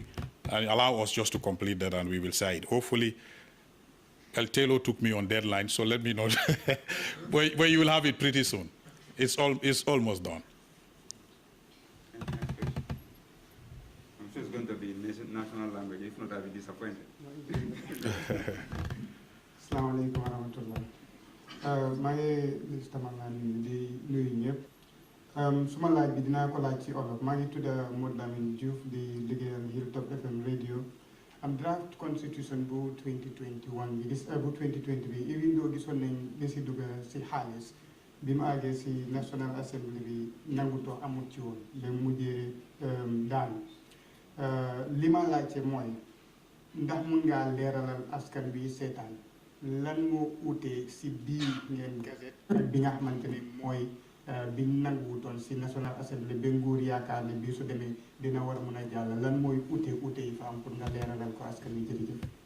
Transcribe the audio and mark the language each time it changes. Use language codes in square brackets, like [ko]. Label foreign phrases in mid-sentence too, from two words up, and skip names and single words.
[en] And allow us just to complete that, and we will say it. Hopefully, El Telo took me on deadline, so let me know. but you will have it pretty soon. It's almost done. I'm sure it's going to be national language. If not, I'll be disappointed. [ar] السلام عليكم ورحمة الله. [wo] maa ngi Mr. Mangane di nuyu ñëpp. Suma laaj bi dinaa ko laaj ci olof. Maa ngi tudd Modou Lamine Diouf di liggéeyal Hilltop FM radio. Am [en] draft constitution [wo] bu 2021 bi bu 2020 bi [en] even though [wo] gisoon nañ li si dugg si xaalis bi mu àggee si National Assembly bi nangutoo amut ci woon ba mujjee daan li ma laajte mooy ndax mun ngaa leeralal askan bi seetaan lan moo utee si bii ngeen gazette ak bi nga xamante ne mooy bi nanguwutoon si National Assembly ba nguur yaakaar ne bii su demee dina war a mun a jàll lan mooy ute yi fa am pour nga leeralal ko askan wi jërëjëf.